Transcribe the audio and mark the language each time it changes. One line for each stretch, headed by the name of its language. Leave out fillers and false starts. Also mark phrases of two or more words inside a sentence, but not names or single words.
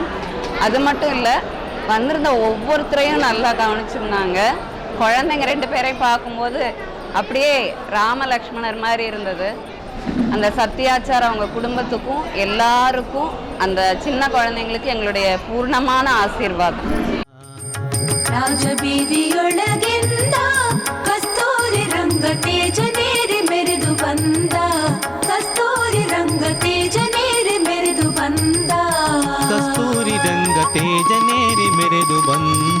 Tamil: அது மட்டும் இல்லை, வந்திருந்த ஒவ்வொருத்தரையும் நல்லா கவனிச்சிருந்தாங்க. குழந்தைங்க 2 பேரையும் பார்க்கும்போது அப்படியே ராமலக்ஷ்மணர் மாதிரி இருந்தது. அந்த சத்யாச்சாரம் அவங்க குடும்பத்துக்கும் எல்லாருக்கும் அந்த சின்ன குழந்தைங்களுக்கு எங்களுடைய பூர்ணமான ஆசீர்வாதம்.
Kannada: ರಾಜಬೀದಿಯೊಳಗಿಂದ ಕಸ್ತೂರಿ ರಂಗ ತೇಜನೇರಿ ಮೆರೆದು ಬಂದ, ಕಸ್ತೂರಿ ರಂಗ ತೇಜನೇರಿ ಮೆರೆದು ಬಂದ, ಕಸ್ತೂರಿ ರಂಗ ತೇಜನೇರಿ ಮೆರೆದು ಬಂದ,